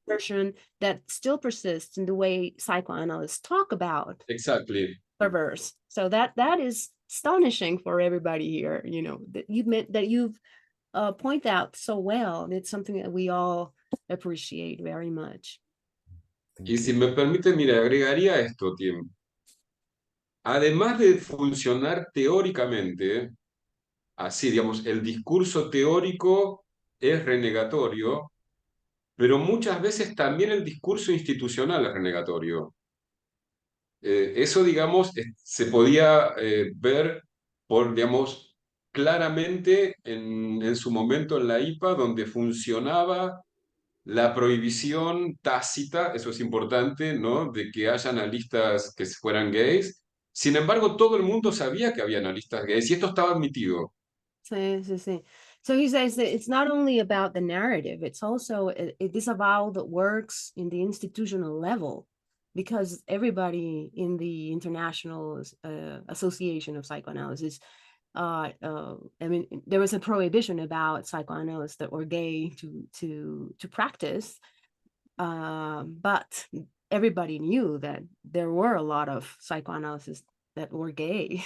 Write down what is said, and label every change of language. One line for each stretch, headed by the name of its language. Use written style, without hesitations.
English: version that still persists in the way psychoanalysts talk about exactly. perverse. So that is astonishing for everybody here, you know, that you meant that you've point out so well. It's something that we all appreciate very much.
Spanish: Y si me permite, mira, agregaría esto, Tim. Además de funcionar teóricamente, así, digamos, el discurso teórico es renegatorio, pero muchas veces también el discurso institucional es renegatorio. Eso, digamos, se podía ver por, digamos, claramente en su momento en la IPA, donde funcionaba la prohibición tácita, eso es importante, ¿no? De que haya analistas que fueran gays. Sin embargo, todo el mundo sabía que había analistas gays y esto estaba admitido.
English: So he says that it's not only about the narrative, it's also a disavowal that works in the institutional level, because everybody in the International Association of Psychoanalysis, I mean, there was a prohibition about psychoanalysts that were gay to practice, but everybody knew that there were a lot of psychoanalysts that were gay.